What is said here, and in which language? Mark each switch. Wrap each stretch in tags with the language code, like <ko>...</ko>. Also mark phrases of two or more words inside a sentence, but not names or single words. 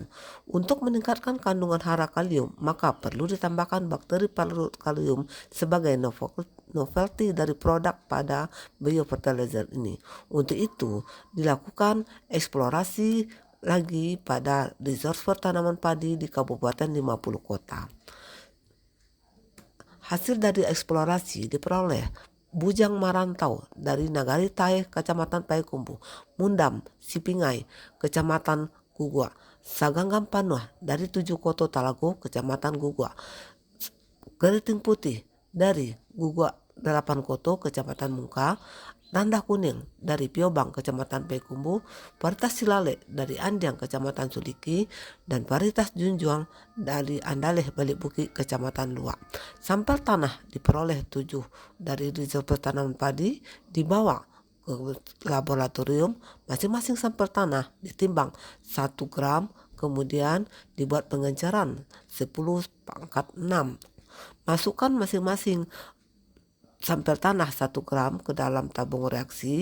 <id>Untuk meningkatkan kandungan hara kalium, maka perlu ditambahkan bakteri pelarut kalium sebagai novelty dari produk pada biofertilizer ini. Untuk itu, dilakukan eksplorasi lagi pada resource pertanaman padi di Kabupaten 50 kota. Hasil dari eksplorasi diperoleh Bujang Marantau dari Nagari Tae, Kecamatan Payakumbuh, Mundam, Sipingai, Kecamatan Gugua, Saganggam Panuh dari 7 Koto Talago, Kecamatan Gugua, Keriting Putih dari Gugua 8 Koto, Kecamatan Mungka, Randah Kuning dari Piobang, Kecamatan Payakumbuh, Varietas Silale dari Andiang, Kecamatan Suliki, dan Varietas Junjuang dari Andaleh, Balik Bukit, Kecamatan Luak. Sampel tanah diperoleh 7 dari reserve tanaman padi, dibawa ke laboratorium. Masing-masing sampel tanah ditimbang 1 gram, kemudian dibuat pengenceran 10⁻⁶. Masukkan masing-masing sampel tanah 1 gram ke dalam tabung reaksi.</id>